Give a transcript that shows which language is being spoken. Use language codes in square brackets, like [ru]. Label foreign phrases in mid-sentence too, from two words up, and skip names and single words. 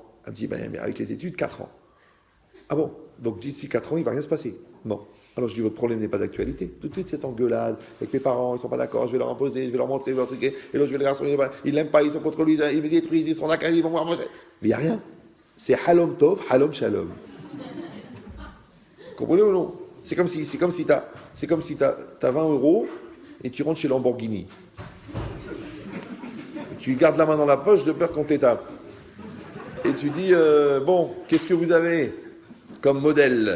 [fr] Elle me dit, ben, avec les études, 4 ans. Ah bon? Donc d'ici 4 ans, il ne va rien se passer. Non. Alors je dis, votre problème n'est pas d'actualité. Tout de suite, cette engueulade avec mes parents, ils ne sont pas d'accord, je vais leur imposer, je vais leur montrer, je vais leur truquer, et l'autre, je vais les garçons, ils n'aiment pas, ils sont contre lui, ils me détruisent, ils seront d'accord, ils vont voir manger. Mais il n'y a rien. C'est [he] חלום טוב, חלום שלום. [fr] Comprenez ou non? C'est comme si t'as 20 euros et tu rentres chez Lamborghini. Tu gardes la main dans la poche de peur qu'on t'étape. Et tu dis, bon, qu'est-ce que vous avez comme modèle?